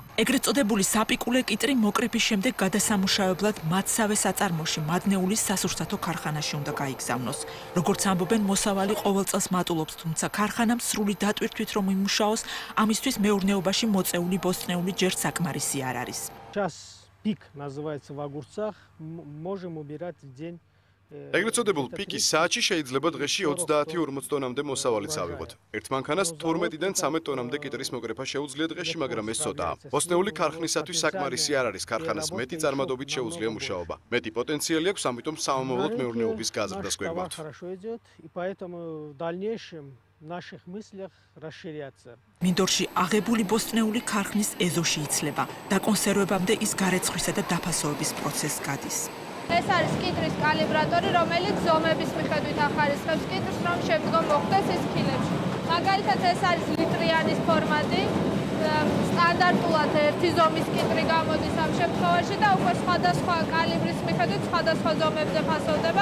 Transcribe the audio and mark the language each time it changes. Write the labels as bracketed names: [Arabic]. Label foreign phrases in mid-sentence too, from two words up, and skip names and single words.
[Georgian] ეგრეთ წოდებული საპიკულე კიტრი მოკრიფის შემდეგ გადასამუშავებლად მათსავე საწარმოში მადნეულის სასურსათო ქარხანაში უნდა გაიგზავნოს. როგორც ამბობენ, მოსავალი ყოველ წელს მატულობს, თუმცა ქარხანამ სრული დატვირთვით რომ იმუშაოს, ამისთვის მეურნეობაში მოწეული ბოსტნეული ჯერ საკმარისი არ არის. [Russian] Час пик называется в огурцах, можем убирать в день. [Georgian] ეგრეთ წოდებულ პიკის საათში შეიძლება დღეში 30-40 ტონამდე მოსავალიც ავიღოთ. ერთ მანქანას 12-დან 13 ტონამდე კიტრის მოკრეფა შეუძლია დღეში, მაგრამ ეს ცოტაა. ბოსტნეული ქარხნისათვის საკმარისი არ არის. ქარხანას მეტი წარმადობით შეუძლია მუშაობა. მეტი პოტენციალი აქვს, ამიტომ სამომავლოდ მეურნეობის გაზრდას გვერდობთ. [Russian] наших мыслях расширяться. [Georgian] მინდორში აღებული ბოსტნეული ქარხნის ეზოში იცლება. დაკონსერვებამდე ის გარეცხვისა და დაფასოების პროცესს გადის. ეს არის კიტრის კალიბრატორი, რომელიც ზომების მიხედვით ახარისხებს კიტრს, რომ შემდგომ მოხვდეს ის ქილებში. მაგალითად, ეს არის ლიტრიანის ფორმატი. სტანდარტულად ერთი ზომის კიტრი გამოდის ამ შემთხვევაში და უკვე სხვადასხვა კალიბრის მიხედვით სხვადასხვა ზომებზე ფასოვდება.